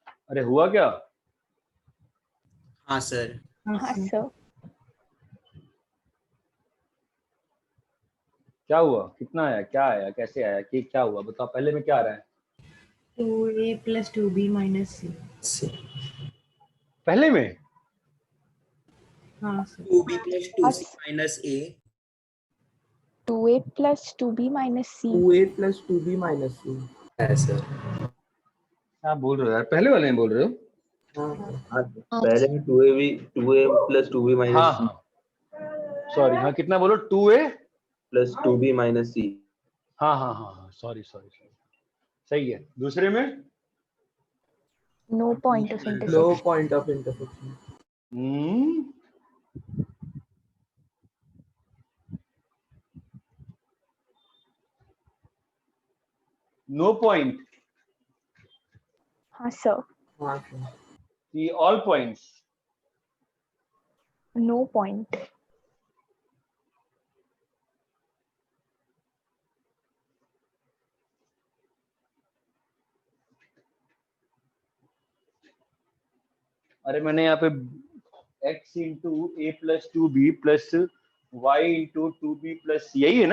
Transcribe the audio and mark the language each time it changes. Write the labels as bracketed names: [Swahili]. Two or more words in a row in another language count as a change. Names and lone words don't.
[Hindi] अरे हुआ क्या? हाँ सर। हाँ हाँ सर। सर। क्या हुआ? कितना आया? क्या आया? कैसे आया? कि क्या हुआ? बताओ पहले में क्या आ रहा है? [English] 2a plus 2b minus c। [Hindi] पहले में हाँ सर। [English] 2b plus 2c minus a 2a plus 2b minus c 2a plus 2b minus c। [Hindi] है सर। क्या बोल रहे हो यार? पहले वाले में बोल रहे हो? हाँ, पहले में [English] 2a plus 2b [Hindi] हाँ [English] minus c [Hindi] हाँ सॉरी, हाँ कितना बोलो? [English] 2a plus 2b minus c। [Hindi] हाँ हाँ हाँ हाँ सॉरी सॉरी सॉरी, सही है। दूसरे में [English] no point of No intersection। point of intersection। no point [Hindi] हाँ सर। हाँ सर। [English] कि all points? no point। [Hindi] अरे मैंने यहाँ पे [English] x into a plus two b plus y into two b plus, [Hindi] यही है ना?